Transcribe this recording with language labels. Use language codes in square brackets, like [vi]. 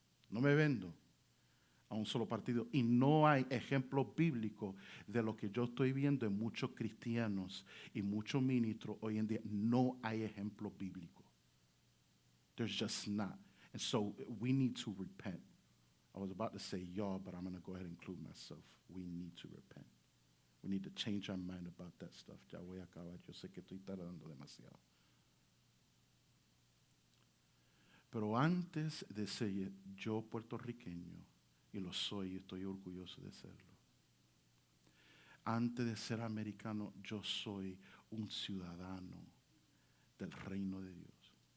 [es] No me vendo a un solo partido. Y no hay ejemplos bíblicos de lo que yo estoy viendo en muchos cristianos y muchos ministros hoy en día. No hay ejemplos bíblicos. [en] There's just not. And so we need to repent. I was about to say y'all, but I'm going to go ahead and include myself. We need to repent. We need to change our mind about that stuff. [es] Ya voy a acabar. Yo sé que estoy tardando demasiado. Pero antes de ser yo puertorriqueño, y lo soy y estoy orgulloso de serlo, antes de ser americano, yo soy un ciudadano del reino de Dios.